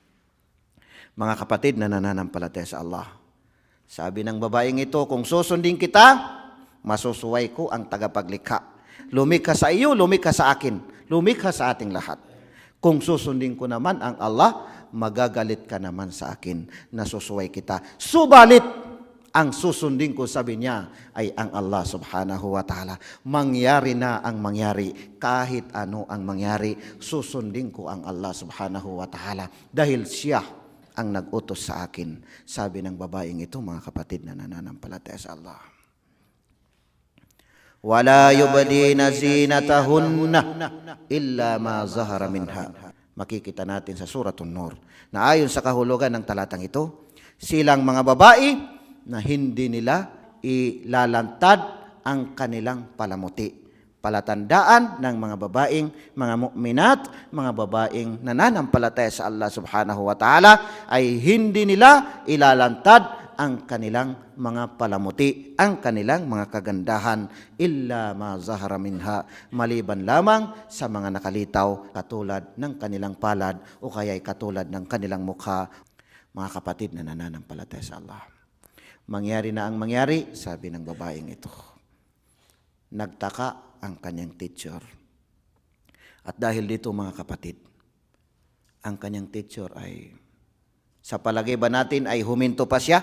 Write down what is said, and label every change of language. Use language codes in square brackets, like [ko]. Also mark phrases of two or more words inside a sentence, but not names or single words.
[tl] Mga kapatid na nananampalataya sa Allah, sabi ng babaeng ito, kung susundin kita, masusuway ko ang tagapaglikha. Lumikha sa iyo, lumikha sa akin, lumikha sa ating lahat. Kung susundin ko naman ang Allah, magagalit ka naman sa akin, nasusuway kita. Subalit, ang susundin ko, sabi niya, ay ang [ar] الله سبحانه وتعالى. [tl] Mangyari na ang mangyari, kahit ano ang mangyari, susundin ko ang [ar] الله سبحانه وتعالى, [tl] dahil siya ang nag-utos sa akin. Sabi ng babaeng ito mga kapatid na nananampalataya sa Allah. [ar] ولا يبدين زينتهن إلا ما ظهر منها. [tl] Makikita natin sa Suratun Nur na ayon sa kahulugan ng talatang ito, silang mga babae na hindi nila ilalantad ang kanilang palamuti. Palatandaan ng mga babaeng, mga mu'minat, mga babaeng nananampalataya sa [ar] الله سبحانه وتعالى, [tl] ay hindi nila ilalantad ang kanilang mga palamuti, ang kanilang mga kagandahan, [ar] إلا ما ظهر منها, [tl] maliban lamang sa mga nakalitaw katulad ng kanilang palad o kaya'y katulad ng kanilang mukha. Mga kapatid na nananampalataya sa Allah, mangyari na ang mangyari, sabi ng babaeng ito. Nagtaka ang kanyang teacher. At dahil dito mga kapatid, ang kanyang teacher ay, sa palagay ba natin ay huminto pa siya?